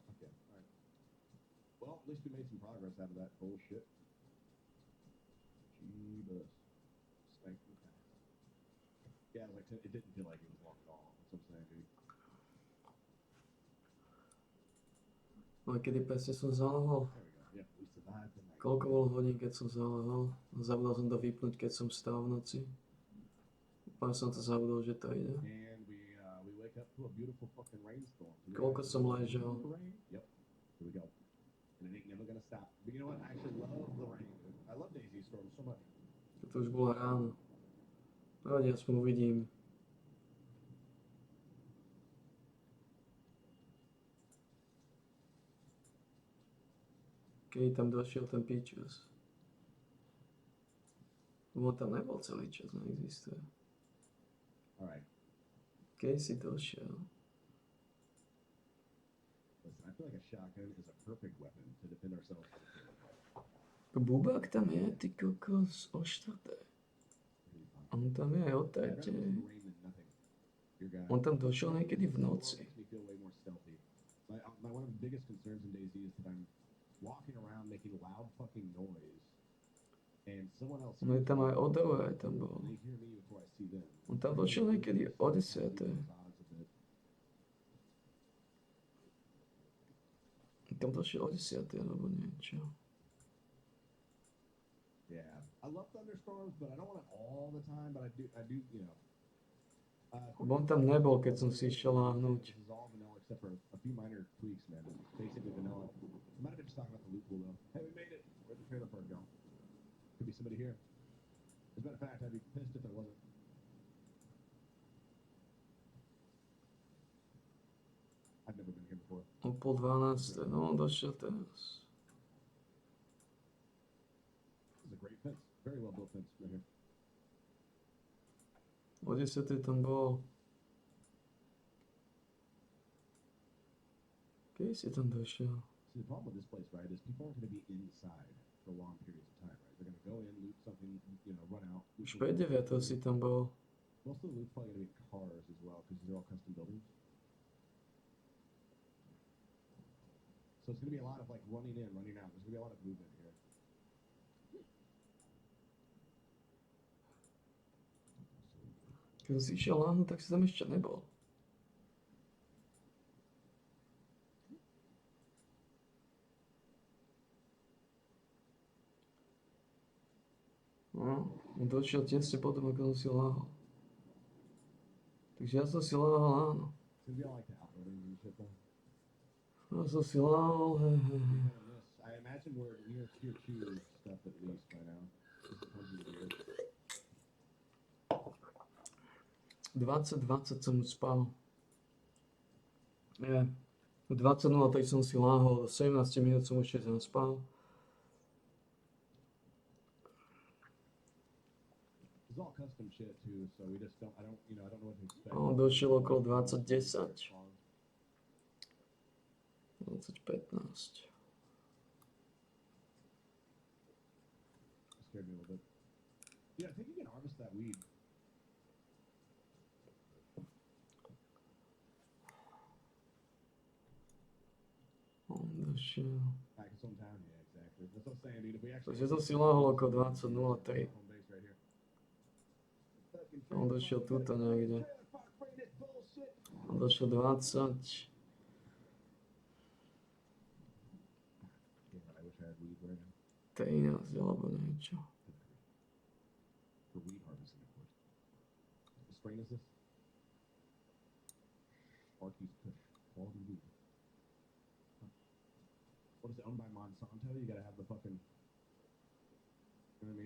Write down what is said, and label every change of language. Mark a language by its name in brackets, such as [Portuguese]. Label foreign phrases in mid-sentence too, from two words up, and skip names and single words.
[English] Fuck yeah. All right. Well, at least we made some progress out of that bullshit. Jeebus. Spank the pass. Yeah, it was like it didn't feel like it was long at all. That's what I'm saying, dude. [Slovak] No a kedy presne som zalahol? [English] There we go. Yeah, we survived the night. [Slovak] Koľko bolo hodín, keď som zalahol? Zabudol som to vypnúť, keď som vstal v noci. Úplne som to zabudol, že to ide. [English] And we wake up to a beautiful fucking rainstorm. [Slovak] Koľko som ležal? [English] Yep. Here we go. And it ain't never gonna stop. But you know what? I actually love the rain. Dude. I love Daisy storms so much. [Slovak] To už bolo ráno. Pravde, aspoň uvidím. Kedy tam došiel ten píčus. Lebo tam nebol celý čas, neexistuje. [English] Alright. [Slovak] Kedy si došiel? [English] Listen, I feel like a shotgun is a perfect weapon to defend ourselves. [Slovak] Bubák tam je, ty kokos, o štvrté. On tam je o [English] I'd rather [Slovak] tretej. [English] listen to rain than nothing. Your guy. [Slovak] On tam došiel niekedy v noci. [English] Makes me feel way more stealthy. One of the biggest concerns in Daisy is that I'm walking around making loud fucking noise. And someone else [Slovak] No je tam aj o dole, aj tam bol. [English] they hear me before I see them. [Slovak] On tam došiel niekedy o 10. On tam došiel o 10. alebo niečo. [English] Yeah, I love thunderstorms, but I don't want it all the time. But I do, you know. [Slovak] Lebo on tam nebol, keď som si išiel láhnuť. [English] This is all vanilla except for a few minor tweaks, man. It's basically vanilla. We might have been just talking about the loophole though. Hey, we made it. Where'd the trailer park go? Could be somebody here. As a matter of fact, I'd be pissed if there wasn't. I've never been here before. [Slovak] O 11:30, no on došiel teraz. [English] This is a great fence. Very well built fence right here. [Slovak] O 10:00 tam bol. Kedy si tam došiel? [English] See, the problem with this place, right, is people aren't going to be inside for long periods of time, right? They're going to go in, loot something, you know, run out. [Slovak] Už 5:09 si tam bol. [English] Most of the loot's probably going to be cars as well, because they're all custom buildings. So it's going to be a lot of like running in, running out. There's going to be a lot of movement here. [Slovak] Keď si išiel láhnuť, tak si tam ešte nebol. No, on došiel tesne potom, ako som si láhol. Takže ja som si láhol, áno. [English] It's going to be all like the outbuildings and shit though. [Slovak] Ja som si láhol, [English] I imagine we're near tier 2 stuff at least by now. This is hundreds of years. [Slovak] 20:20 som už spal. Nie. V 20:05 som si láhol, do 17 minút som ešte zaspal. [English] It's all custom shit too, so we just don't, I don't know what to expect. [Slovak] On došiel okolo 20:10. 2015. [English] Scared me a little bit. Yeah, I think you can harvest that weed. [Slovak] On došiel. [English] Back in some town, yeah, exactly. That's what I'm saying, dude. If we actually... [Slovak] Takže to si lahol okolo 20.03. [English] Home base right here. [Slovak] On došiel tuto niekde. On došiel 20. [English] Yeah, I wish I had weed right now. [Slovak] 13 alebo niečo. [English] For weed harvesting, of course. What strain is this? Arky's Kush. Quality weed. Huh. What is it, owned by Monsanto? You gotta have the fucking... You know what I mean?